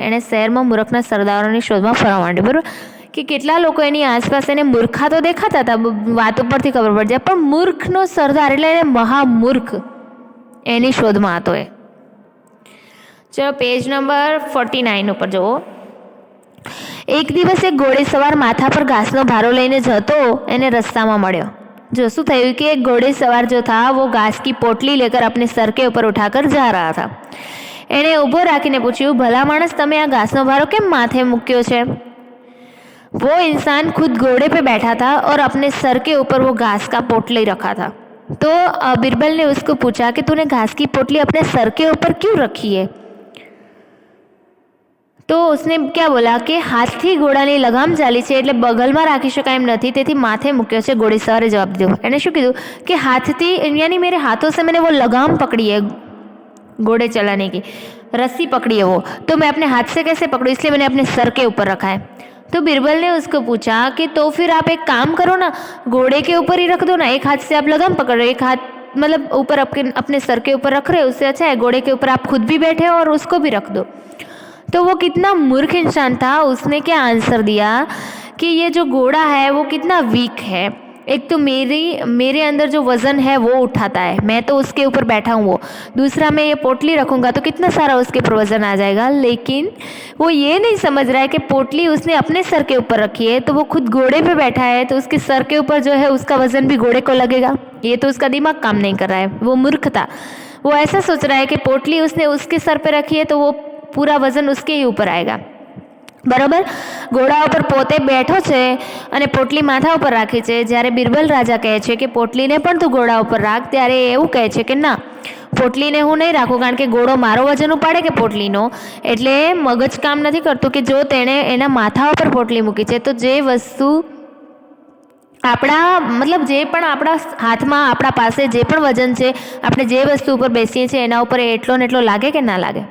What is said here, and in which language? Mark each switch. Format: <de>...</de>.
<gu>એણે શહેરમાં મૂર્ખના સરદારોની શોધમાં ફરવા માંડ્યો. બરાબર, કે કેટલા લોકો એની આસપાસ એને મૂર્ખા તો દેખાતા હતા, વાત ઉપરથી ખબર પડી જાય, પણ મૂર્ખનો સરદાર એટલે એને મહામૂર્ખ એની શોધમાં હતો એ. ચલો પેજ નંબર 49 ઉપર જુઓ. એક દિવસ એક ઘોડેસવાર માથા પર ઘાસનો ભારો લઈને જતો એને રસ્તામાં મળ્યો.</gu> <hi>जो</hi> <gu>શું થયું</gu> <hi>कि एक घोड़ेसवार जो था वो घास की पोटली लेकर अपने सर के ऊपर उठाकर जा रहा था.</hi> <gu>એણે ઊભો રાખીને પૂછ્યું, ભલા માણસ, તમે આ ઘાસનો ભારો કેમ માથે મૂક્યો છે?</gu> <hi>वो इंसान खुद घोड़े पे बैठा था और अपने सर के ऊपर वो घास का पोटली रखा था. तो बिरबल ने उसको पूछा कि तूने घास की पोटली अपने सर के ऊपर क्यों रखी है?</hi> <gu>તો</gu> <hi>उसने क्या बोला</hi> <gu>કે હાથથી ઘોડાની લગામ ચાલી છે એટલે બગલમાં રાખી શકાય એમ નથી, તેથી માથે મૂક્યો છે. ઘોડેસવારે જવાબ દીધો. એણે શું કીધું કે હાથથી,</gu> <hi>यानी मेरे हाथों से मैंने वो लगाम पकड़ी है घोड़े चलाने की, रस्सी पकड़ी है वो, तो मैं अपने हाथ से कैसे पकड़ूं, इसलिए मैंने अपने सर के ऊपर रखा है. तो बिरबल ने उसको पूछा कि तो फिर आप एक काम करो ना, घोड़े के ऊपर ही रख दो ना. एक हाथ से आप लगाम पकड़ रहे हो, एक हाथ मतलब ऊपर अपने सर के ऊपर रख रहे हो, उससे अच्छा है घोड़े के ऊपर आप खुद भी बैठे हो और उसको भी रख दो. तो वो कितना मूर्ख इंसान था. उसने क्या आंसर दिया कि ये जो घोड़ा है वो कितना वीक है. एक तो मेरे अंदर जो वज़न है वो उठाता है, मैं तो उसके ऊपर बैठा हूँ. वो दूसरा, मैं ये पोटली रखूँगा तो कितना सारा उसके ऊपर वज़न आ जाएगा. लेकिन वो ये नहीं समझ रहा है कि पोटली उसने अपने सर के ऊपर रखी है, तो वो खुद घोड़े पे बैठा है, तो उसके सर के ऊपर जो है उसका वज़न भी घोड़े को लगेगा. ये तो उसका दिमाग काम नहीं कर रहा है. वो मूर्ख था. वो ऐसा सोच रहा है कि पोटली उसने उसके सर पर रखी है तो वो पूरा वज़न उसके ही ऊपर आएगा.</hi> <gu>બરાબર, ઘોડા ઉપર પોતે બેઠો છે અને પોટલી માથા ઉપર રાખી છે. જ્યારે બિરબલ રાજા કહે છે કે પોટલીને પણ તું ઘોડા ઉપર રાખ, ત્યારે એવું કહે છે કે ના, પોટલીને હું નહીં રાખું, કારણ કે ઘોડો મારો વજન ઉપાડે કે પોટલીનો. એટલે મગજ કામ નથી કરતું કે જો તેણે એના માથા ઉપર પોટલી મૂકી છે તો જે વસ્તુ આપણા મતલબ જે પણ આપણા હાથમાં આપણા પાસે જે પણ વજન છે, આપણે જે વસ્તુ ઉપર બેસીએ છીએ એના ઉપર એટલો ને એટલો લાગે કે ના લાગે.</gu>